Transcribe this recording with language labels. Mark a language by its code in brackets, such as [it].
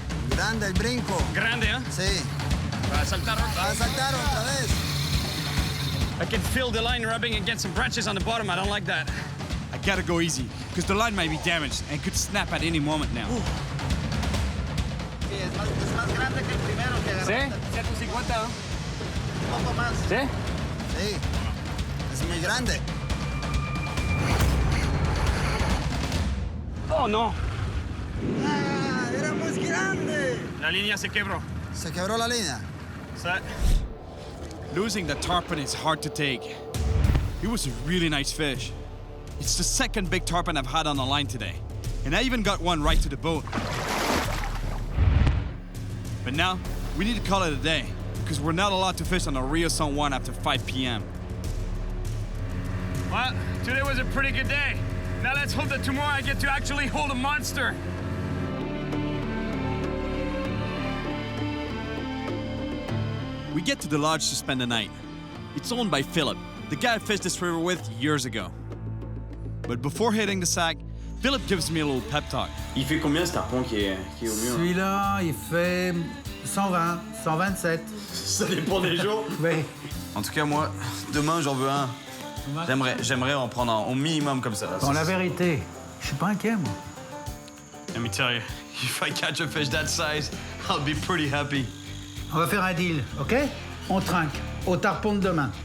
[es] Grande el brinco. Grande, ¿eh? Sí. Va a saltar. Va a saltar otra vez. [en] I can feel the line rubbing against some branches on the bottom. I don't like that. I gotta go easy, because the line might be damaged and could snap at any moment now. [es] Sí, es más grande que el primero que agarraste. ¿Sí? 150, ¿no? Un poco más. ¿Sí? Sí. Es muy grande. [en] Oh, no. [es] ¡Ah! ¡Era muy grande! La línea se quebró. Se quebró la línea. Set. [en] Losing the tarpon is hard to take. It was a really nice fish. It's the second big tarpon I've had on the line today. And I even got one right to the boat. But now, we need to call it a day, because we're not allowed to fish on the Rio San Juan after 5 p.m. Well, today was a pretty good day. Now let's hope that tomorrow I get to actually hold a monster. We get to the lodge to spend the night. It's owned by Philip, the guy I fished this river with years ago. But before hitting the sack, Philip gives me a little pep talk. [fr] Il fait combien ce tarpon qui est au mur? Celui-là, il fait 120, 127. Ça dépend des jours. Oui. En tout cas, moi, demain, j'en veux un. J'aimerais en prendre un au minimum comme ça. Dans la vérité, je suis pas inquiet, moi. [en] Let me tell you, if I catch a fish that size, I'll be pretty happy. [fr] On va faire un deal, OK? On trinque au tarpon de demain.